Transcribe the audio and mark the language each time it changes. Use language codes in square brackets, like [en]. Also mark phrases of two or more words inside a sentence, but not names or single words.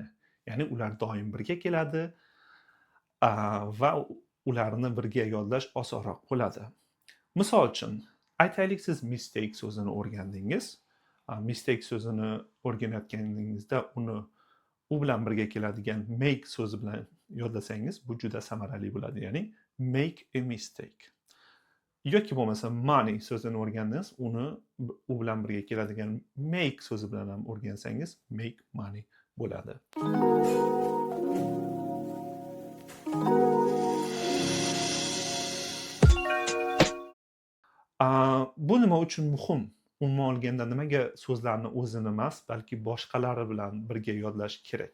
[uz] Ya'ni ular doim birga keladi va ularni birga yodlash osonroq bo'ladi. Misol uchun, aytaylik siz mistake so'zini o'rgandingiz. Mistake so'zini o'rganayotganingizda u bilan birga keladigan make so'zi bilan yodlasangiz, bu juda samarali bo'ladi. Ya'ni [en] make a mistake. [uz] Yoki bo'lmasa money so'zini o'rgandingiz, u bilan birga keladigan make so'zi bilan ham o'rgansangiz, [en] make money [uz] bo'ladi. Bu nima uchun muhim? Umuman olganda nimaga so'zlarni o'zini emas, balki boshqalari bilan birga yodlash kerak?